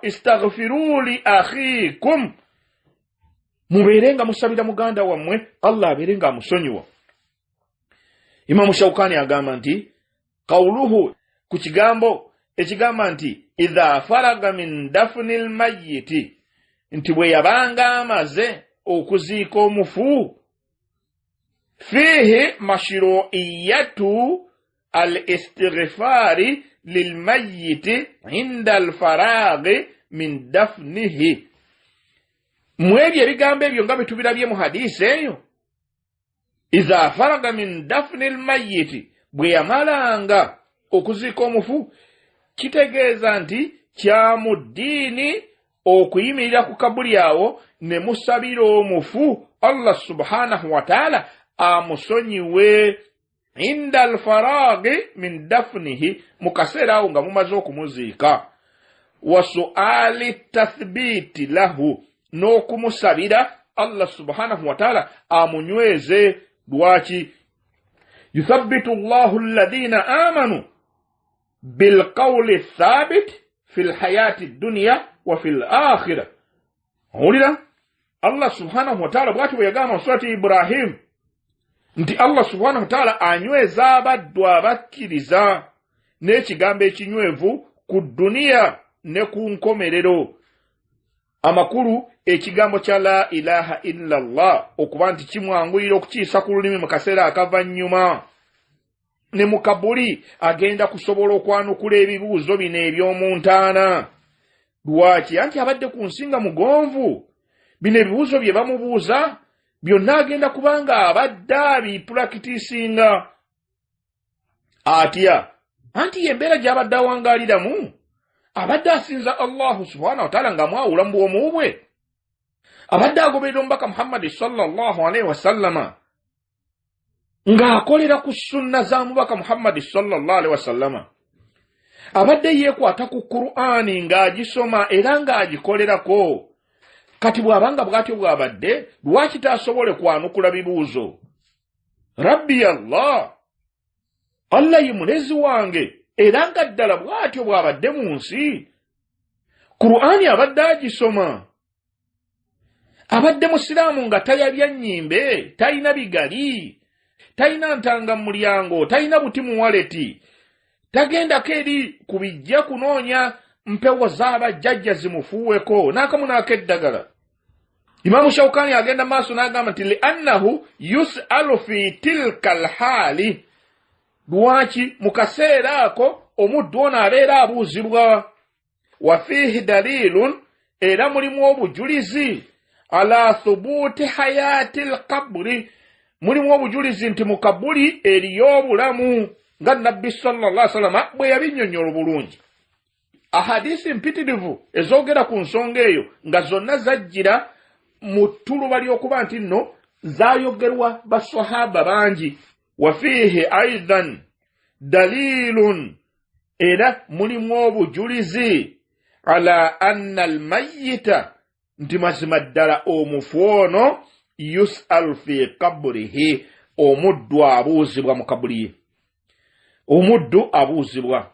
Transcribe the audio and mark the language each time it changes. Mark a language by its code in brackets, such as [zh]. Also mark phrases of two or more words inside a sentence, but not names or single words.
[ar] استغفروا لأخيكم, [lg] mubeerenga musabira muganda wammwe Allah abeerenga amusonyiwa. Imamu Shawkani agamba nti qawluhu, ku kigambo ekigamba nti [ar] إذا فرغ من دفن الميت, [lg] nti bwe yabanga amaze okuziika omufu, [ar] فيه مشروعية الاستغفار للميت عند الفراغ من دفنه. [lg] Mwebyo ebigambo ebyo nga bitubirabye mu hadisi eyo, [ar] إذا فرغ من دفن الميت, [lg] bwe yamalanga okuziika omufu, kitegeeza nti kya mu ddiini okuyimirira ku kabuli awo ne musabira omufu [ar] الله سبحانه وتعالى [lg] amusonyiwe [ar] عند الفراغ من دفنه, [lg] mu kaseera awo nga mumaze okumuziika, [ar] وسؤال التثبيت له, n'okumusabira الله سبحانه وتعالى amunyweze. [lg] Lwaki? [ar] يثبت الله الذين آمنوا بالقول الثابت في الحياة الدنيا وفي الآخرة. [lg] Owulira [ar] الله سبحانه وتعالى [lg] bw'ati bwe yagamba mu surati Ibrahim nti [ar] الله سبحانه وتعالى [lg] anyweza abaddu abakkiriza n'ekigambo ekinywevu ku duniya ne ku nkomerero. Amakulu ekigambo kya [ar] لا إله إلا الله [lg] okuba nti kimwanguyira okukiisa ku lulimi mu kaseera akavanyuma, ne mu kabuli agenda kusobola okwanukula ebibuuzo bino eby'omuntaana. Lwaki? Anti abadde ku nsinga mugonvu, bino ebibuuzo bye bamubuuza byonna agenda kubanga abadde abipulakitisinga. Atya anti yembeera gy'abadde awangaaliramu, abadde asinza [ar] الله سبحانه وتعالى [lg] nga mwawula mu bwomu bwe, abadde agoberera omubaka Muhammad [ar] صلى الله عليه وسلم, [lg] ng'akolera ku sunna za mubaka Muhammad [ar] صلى الله عليه وسلم, [lg] abadde yeekwata ku Qur'ani ng'agisoma era ng'agikolerako. Kati bw'abanga bw'atyo bw'abadde, lwaki taasobole kwanukula bibuuzo? [ar] ربي الله, [lg] Allah ye mulezi wange, era nga ddala bw'atyo bw'abadde mu nsi, Qur'ani abadde agisoma. Abadde musiraamu nga tayabya nnyimbe, talina bigali, talina ntanga mu mulyango, talina buti mu waleti, tagendako eri ku bijja kunoonya mpewo z'abajjajja zimufuuweko n'akamu n'akeddagala. Imamu Shawkani agenda maaso n'agamba nti [ar] لأنه يسأل في تلك الحال, [lg] lwaki mu kaseera ako omuddu ono abeera abuuzibwa. [ar] وفيه دليل, [lg] era mulimu obujulizi [ar] على ثبوت حياة القبر, [lg] mulimu obujulizi nti mu kabuli eriyo obulamu, nga nabbi [ar] صلى الله عليه وسلم [lg] bwe yabinnyonnyola bulungi. Ahadisi mpitirivu ezoogera ku nsonga eyo nga zonna zajjira mu ttuluba ly'okuba nti nno zaayogerwa baswahaba bangi. [ar] وفيه أيضا دليل, [lg] era mulimu obujulizi [ar] على أن الميت, [lg] nti mazima ddala omufu ono [ar] يسأل في قبره, [lg] omuddu abuuzibwa mu kabuli ye, omuddu abuuzibwa.